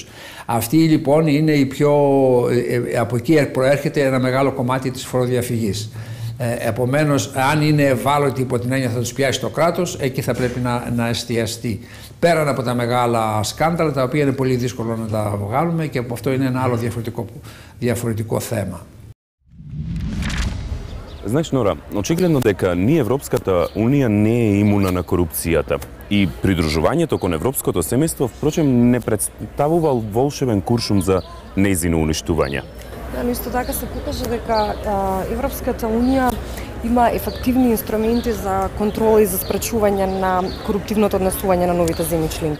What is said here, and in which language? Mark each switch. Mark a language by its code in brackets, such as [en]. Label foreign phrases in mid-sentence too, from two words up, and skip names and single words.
[el] Αυτή λοιπόν είναι από εκεί προέρχεται ένα μεγάλο κομμάτι της φοροδιαφυγής. Επομένως, αν είναι ευάλωτοι υπό την έννοια θα τους πιάσει το κράτος, εκεί θα πρέπει να εστιαστεί. Πέραν από τα μεγάλα σκάνδαλα, τα οποία είναι πολύ δύσκολο να τα βγάλουμε και από αυτό είναι ένα άλλο διαφορετικό θέμα. [mk] Знаеш, Нора, очигледно дека ние Европската Унија не е имуна на корупцијата и придружувањето кон европското семејство, впрочем, не представувал волшебен куршум за нејзино уништување. Но исто така се покажа дека Европската Унија има ефективни инструменти за контрола и за спречување на коруптивното однесување на новите земји членки.